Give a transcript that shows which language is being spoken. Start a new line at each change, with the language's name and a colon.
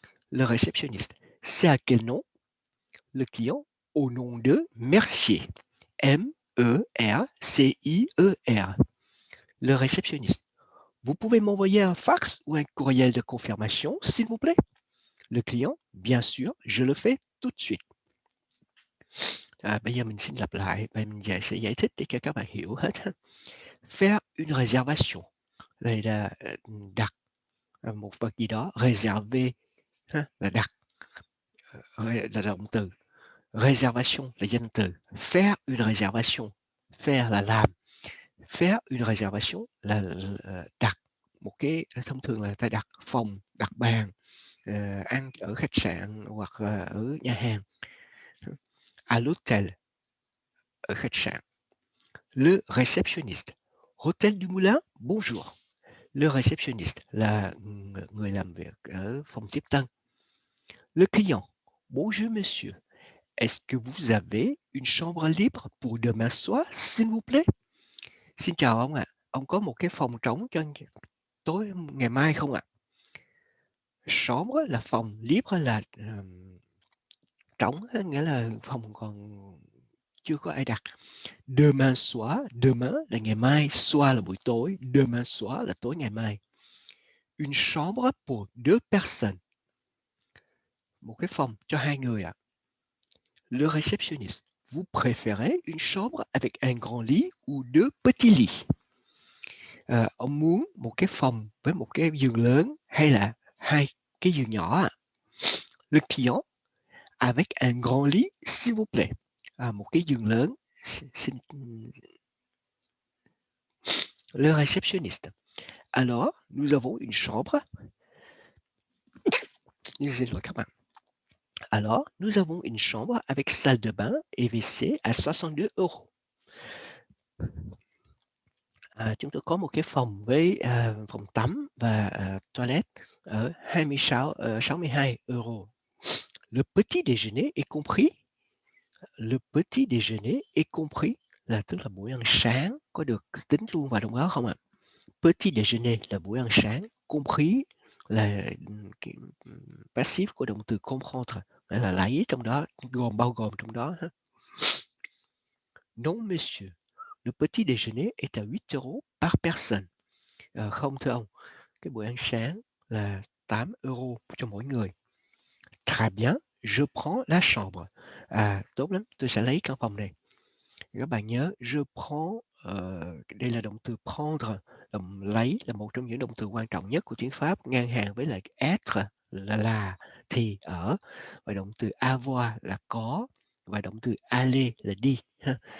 French: Le réceptionniste, c'est à quel nom? Le client, au nom de Mercier. M-E-R-C-I-E-R. Le réceptionniste, vous pouvez m'envoyer un fax ou un courriel de confirmation, s'il vous plaît? Le client, bien sûr, je le fais tout de suite.
Vietnamese: Bây giờ mình xin lặp lại và mình sẽ giải thích để cho các bạn hiểu hết ha.
French: Faire une réservation,
Vietnamese: đây là đặt một vật gì đó, réserver ha, là đặt, là động từ, réservation là danh từ, faire une réservation, faire là làm, faire une réservation là đặt một cái, thông thường là người ta đặt phòng, đặt bàn, ăn ở khách sạn hoặc là ở nhà hàng.
French: À l'hôtel,
Vietnamese: ở khách sạn.
French: Le réceptionniste, hôtel du Moulin, bonjour.
Vietnamese: Le réceptionniste là người làm việc ở phòng tiếp tân.
French: Le client, bonjour monsieur. Est-ce que vous avez une chambre libre pour demain soir, s'il vous plaît?
Vietnamese: Xin chào ông ạ. Ông có một cái phòng trống cho tối ngày mai không ạ? Chambre là phòng, libre là trống, nghĩa là phòng còn chưa có ai đặt.
French: Demain soir,
Vietnamese: demain là ngày mai, soir là buổi tối, demain soir là tối ngày mai.
French: Une chambre pour 2 personnes.
Vietnamese: Một cái phòng cho 2 người ạ.
French: Le réceptionniste, vous préférez une chambre avec un grand lit ou 2 petits lits?
Vietnamese: Ông muốn một cái phòng với một cái giường lớn hay là 2 cái giường nhỏ ạ?
French: Le client, avec un grand lit, s'il vous plaît.
Vietnamese: Một cái giường lớn, xin le réceptionniste.
French: Alors, nous avons une chambre. Désolé
Vietnamese: các bạn.
French: Alors, nous avons une chambre avec salle de bain et WC à 62 €.
Vietnamese: Chúng tôi có một cái phòng với phòng tắm và toilet ở 62 €.
French: Le petit déjeuner est compris? Le petit déjeuner est compris
Vietnamese: là tức là buổi ăn sáng có được tính luôn vào trong đó không ạ? Petit déjeuner là buổi ăn sáng, compris là cái passive của động từ comprendre, nghĩa là lấy trong đó, bao gồm trong đó ha.
French: Non monsieur, le petit déjeuner est à 8 € par personne.
Vietnamese: Không thưa ông, cái bữa ăn sáng là 8 € cho mỗi người.
French: Très bien, je prends la chambre.
Vietnamese: Tốt lắm, tôi sẽ lấy căn phòng này. Các bạn nhớ,
French: je prends,
Vietnamese: đây là động từ prendre, lấy là một trong những động từ quan trọng nhất của tiếng Pháp, ngang hàng với lại être là, thì, ở, và động từ avoir là có, và động từ aller là đi ha.